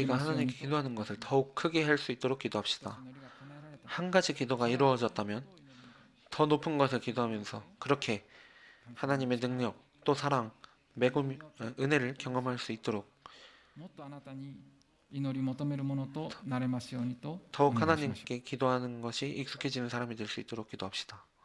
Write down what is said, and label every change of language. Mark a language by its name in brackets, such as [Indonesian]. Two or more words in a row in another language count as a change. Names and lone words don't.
[Korean] 우리가 [Japanese] ますように [Korean] 하나님께 기도하는 것을 더욱 크게 할 수 있도록 기도합시다. [Japanese] 祈りが叶えられた [Korean] 한 가지 기도가 이루어졌다면 더 높은 것을 기도하면서 그렇게 하나님의 능력 또 사랑, 은혜를 경험할 수 있도록 [Japanese] もっとあなたに祈り求めるものとなれますようにとお [Korean] 더욱 [Japanese] 願いしましょう [Korean] 하나님께 기도하는 것이 익숙해지는 사람이 될 수 있도록 기도합시다.